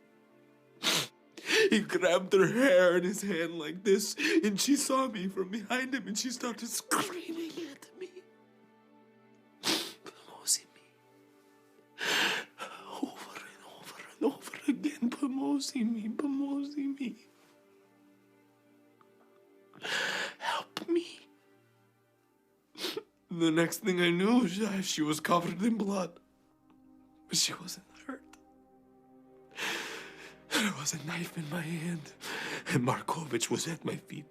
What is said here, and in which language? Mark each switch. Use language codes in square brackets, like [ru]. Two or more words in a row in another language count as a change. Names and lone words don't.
[en] He grabbed her hair in his hand like this, and she saw me from behind him, and she started screaming at me. [sr] Pomozi me. [en] Over and over and over again. [sr] Pomozi me, pomozi me. [en] Help me. The next thing I knew, she was covered in blood. But she wasn't hurt. There was a knife in my hand, and Markovich was at my feet.